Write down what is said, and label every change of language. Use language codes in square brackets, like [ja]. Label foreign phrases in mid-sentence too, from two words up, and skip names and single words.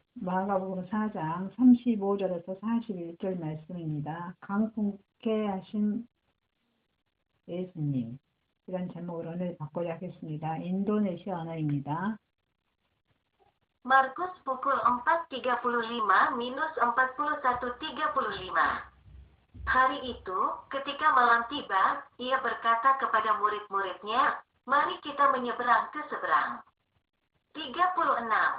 [ko] 마가복음 4장 35절에서 41절 말씀입니다. 강분케 하신 예수님. 이런 제목으로 오늘 바꾸려 하겠습니다. 인도네시아 언어입니다. [id] Markus pukul 4.35 minus 41.35. Hari itu, ketika malam tiba, ia berkata kepada murid-muridnya, "Mari kita menyeberang ke seberang." 36.